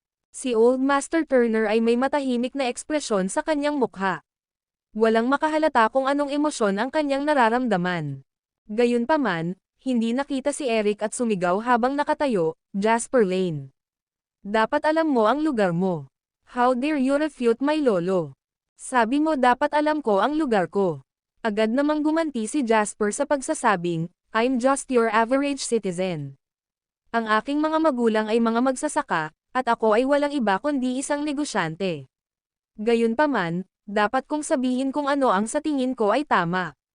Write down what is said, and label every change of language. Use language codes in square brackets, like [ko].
[tl] Si Old Master Turner ay may matahimik na ekspresyon sa kanyang mukha. Walang makahalata kung anong emosyon ang kanyang nararamdaman. Gayunpaman, hindi nakita si Eric at sumigaw habang nakatayo, "Jasper Lane. Dapat alam mo ang lugar mo. [en] How dare you refute my lolo? [tl] Sabi mo dapat alam ko ang lugar ko." Agad namang gumanti si Jasper sa pagsasabing, [en] "I'm just your average citizen. [tl] Ang aking mga magulang ay mga magsasaka, at ako ay walang iba kundi isang negosyante. Gayunpaman, dapat kong sabihin kung ano ang sa tingin ko ay tama."